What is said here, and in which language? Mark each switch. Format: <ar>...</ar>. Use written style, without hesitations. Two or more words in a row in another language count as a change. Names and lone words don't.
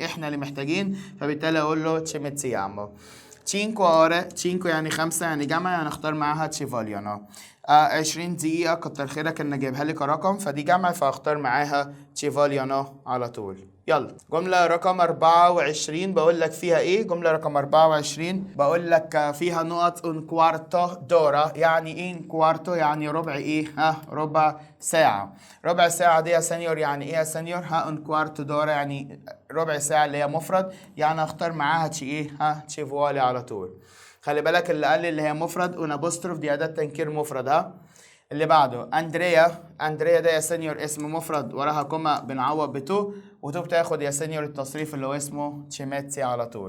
<ar>احنا اللي محتاجين، فبالتالي اقول له تشيميتسيامو. 5 ore، 5 يعني 5 يعني جمع، يعني اختار معاها تشيفاليانو. 20 دقيقة، كتر خيرك ان جايبها لي كرقم، فدي جمع فاختار معاها تشيفاليانو على طول. يلا جملة رقم 24 بقول لك فيها ايه؟ جملة رقم 24 بقول لك فيها نقط</ar> <it>un quarto d'ora.</it> <ar>يعني ايه</ar> <it>un quarto؟</it> <ar>يعني ربع ربع ساعة. ربع ساعة دي يا سنيور يعني ايه يا سنيور؟</ar> <it>un quarto d'ora</it> <ar>يعني ربع ساعة اللي هي مفرد، يعني اختار معاها</ar> <it>ci vuole</it> <ar>على طول. خلي بالك اللي قال لي اللي هي مفرد</ar> <it>un apostrofo</it> <ar>دي أداة تنكير مفرد. اللي بعده اندريا. اندريا ده يا سنيور اسم مفرد وراها كوما بنعوض بتو، وتو بتاخد يا سنيور التصريف اللي هو اسمه تشيميتسي على طول.</ar>